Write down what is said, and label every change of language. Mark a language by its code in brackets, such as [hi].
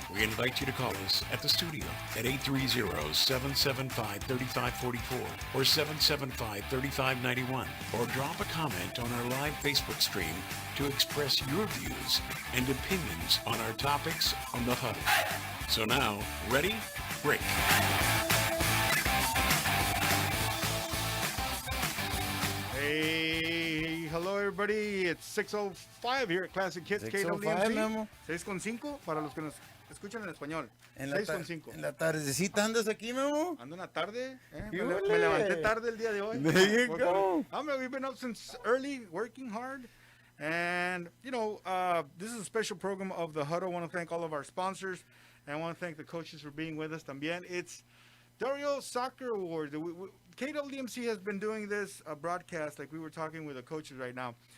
[en] We invite you to call us at the studio at 830-775-3544 or 775-3591, or drop a comment on our live Facebook stream to express your views and opinions on our topics on The Huddle. So now, ready? Break. Hey, hello everybody. It's 6:05 here at Classic Hits KWMC. [es] 6:5 para los que nos escuchan en español. 6:5. En la tardecita andas aquí, Memo. Ando una tarde. Me levanté tarde el día de hoy. [en] There you go. We've been up since early, working hard. And, you know, this is a special program of The Huddle. I want to thank all of our sponsors. And I want to thank the coaches for being with us también. It's Del Rio Soccer Awards. KWMC has been doing this broadcast, like we were talking with the coaches right now.